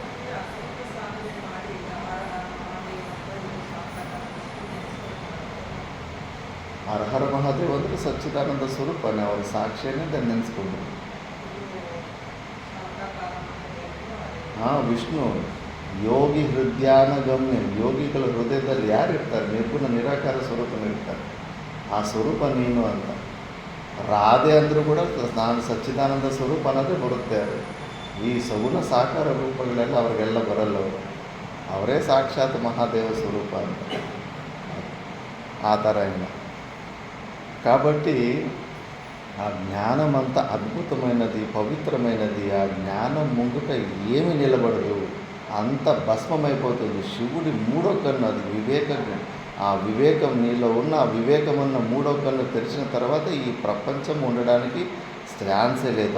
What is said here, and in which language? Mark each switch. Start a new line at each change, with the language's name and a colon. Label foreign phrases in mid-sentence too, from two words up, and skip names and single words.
Telugu: హరహర మహాదేవ్ ಅಂದರೆ సచ్చిదానంద స్వరూప్ అని ಅವರ సాక్షిని దాన్ని నెన్స్కుంటారు.
Kannada: విష్ణు ಯೋಗಿ ಹೃದಯಾನ ಗಮ್ಯಂ. ಯೋಗಿಗಳ ಹೃದಯದಲ್ಲಿ ಯಾರು ಇರ್ತಾರೆ? ನಿರ್ಗುಣ ನಿರಾಕಾರ ಸ್ವರೂಪನ ಇರ್ತಾರೆ. ಆ ಸ್ವರೂಪ ನೀನು ಅಂತ. ರಾಧೆ ಅಂದರೂ ಕೂಡ ನಾನು ಸಚ್ಚಿದಾನಂದ ಸ್ವರೂಪ ಅನ್ನೋದೇ ಬರುತ್ತೆ. ಅದು ಈ ಸಗುಣ ಸಾಕಾರ ರೂಪಗಳೆಲ್ಲ ಅವ್ರಿಗೆಲ್ಲ ಬರಲ್ಲ. ಅವರೇ ಸಾಕ್ಷಾತ್ ಮಹಾದೇವ ಸ್ವರೂಪ ಅಂತ.
Telugu: ఆ తరైన కాబట్టి ఆ జ్ఞానం అంత అద్భుతమైనది, పవిత్రమైనది. ఆ జ్ఞానం ముందుట ఏమి నిలబడదు, అంత భస్మమైపోతుంది. శివుడి మూడో కన్ను అది వివేకం. ఆ వివేకం నీలో ఉన్న ఆ వివేకం ఉన్న మూడో కన్ను తెరిచిన తర్వాత ఈ ప్రపంచం ఉండడానికి ఛాన్సే లేదు.